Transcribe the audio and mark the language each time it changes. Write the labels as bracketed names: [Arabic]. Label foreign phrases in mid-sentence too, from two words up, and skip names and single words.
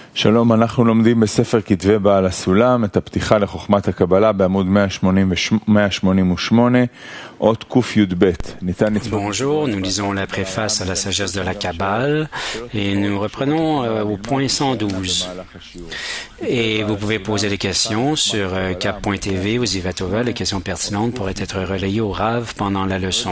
[Hebrew] שלום, אנחנו לומדים בספר כתבי בעל הסולם את הפתיחה לחוכמת הקבלה בעמוד 188, אות קי"ב. [French] Bonjour, nous lisons la préface à la sagesse de la Kabbale et nous reprenons au point 112. Et vous pouvez poser des questions sur cap.tv ou Zivatova. Les questions pertinentes pourraient être relayées au Rav pendant la leçon.